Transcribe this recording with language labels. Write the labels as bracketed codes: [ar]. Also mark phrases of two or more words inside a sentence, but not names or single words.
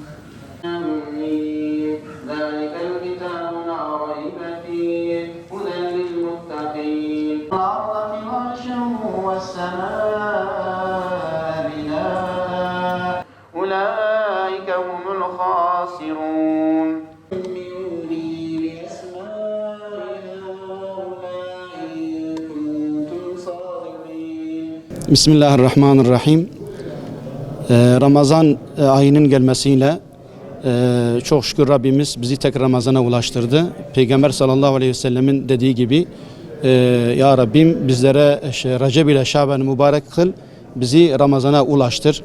[ar] ذلك الكتاب لا ريب فيه هدى للمتقين الأرض فراشا والسماء بناء أولئك هم الخاسرون Bismillahirrahmanirrahim. [tr] Ramazan ayının gelmesiyle çok şükür Rabbimiz bizi tek Ramazan'a ulaştırdı. Peygamber [ar] صلى الله عليه وسلم [tr] dediği gibi Ya Rabbim bizlere Recep ile Şaban'ı mübarek kıl, bizi Ramazan'a ulaştır.